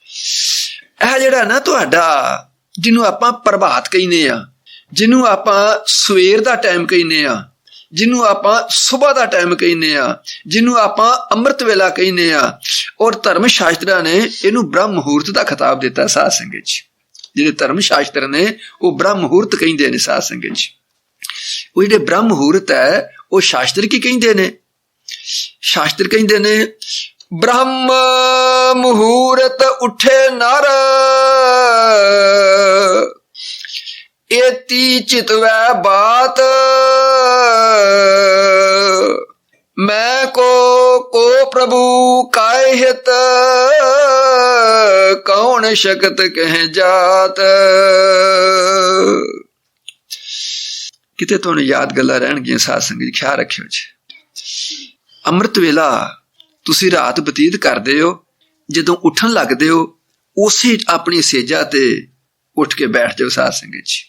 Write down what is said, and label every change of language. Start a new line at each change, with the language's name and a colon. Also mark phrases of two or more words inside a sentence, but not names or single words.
Punjabi: ਇਹ ਜਿਹੜਾ ਨਾ ਤੁਹਾਡਾ ਜਿਹਨੂੰ ਆਪਾਂ ਪ੍ਰਭਾਤ ਕਹਿੰਦੇ ਆ, ਜਿਹਨੂੰ ਆਪਾਂ ਸਵੇਰ ਦਾ ਟਾਈਮ ਕਹਿੰਦੇ ਆ, ਜਿਹਨੂੰ ਆਪਾਂ ਸੁਬਾਹ ਦਾ ਟਾਈਮ ਕਹਿੰਦੇ ਆ, ਜਿਹਨੂੰ ਆਪਾਂ ਅੰਮ੍ਰਿਤ ਵੇਲਾ ਕਹਿੰਦੇ ਆ, ਔਰ ਧਰਮ ਸ਼ਾਸਤਰਾਂ ਨੇ ਇਹਨੂੰ ਬ੍ਰਹਮ ਮੁਹੂਰਤ ਦਾ ਖਿਤਾਬ ਦਿੱਤਾ ਸਾਧ ਸੰਗਤ 'ਚ। ਜਿਹੜੇ ਧਰਮ ਸ਼ਾਸਤਰ ਨੇ ਉਹ ਬ੍ਰਹਮ ਮੁਹੂਰਤ ਕਹਿੰਦੇ ਨੇ ਸਾਧ ਸੰਗਤ 'ਚ। ਉਹ ਜਿਹੜੇ ਬ੍ਰਹਮ ਮੁਹੂਰਤ ਹੈ ਉਹ ਸ਼ਾਸਤਰ ਕੀ ਕਹਿੰਦੇ ਨੇ? ਸ਼ਾਸਤਰ ਕਹਿੰਦੇ ਨੇ
Hindi: ब्रह्म मुहूर्त उठे नर, एती चितवै बात, मैं को प्रभु काय हित, कौन शकत कह जात।
Punjabi: ਕਿਤੇ ਤੁਹਾਨੂੰ ਯਾਦ ਗੱਲਾਂ ਰਹਿਣਗੀਆਂ ਸਾਧ ਸੰਗਤ ਜੀ, ਖ਼ਿਆਲ ਰੱਖਿਓ ਜੀ। ਅੰਮ੍ਰਿਤ ਵੇਲਾ ਤੁਸੀਂ ਰਾਤ ਬਤੀਤ ਕਰਦੇ ਹੋ, ਜਦੋਂ ਉੱਠਣ ਲੱਗਦੇ ਹੋ ਉਸੇ ਆਪਣੀ ਸੇਜਾ ਤੇ ਉੱਠ ਕੇ ਬੈਠ ਜਾਓ ਸਾਧ ਸੰਗਤ ਜੀ।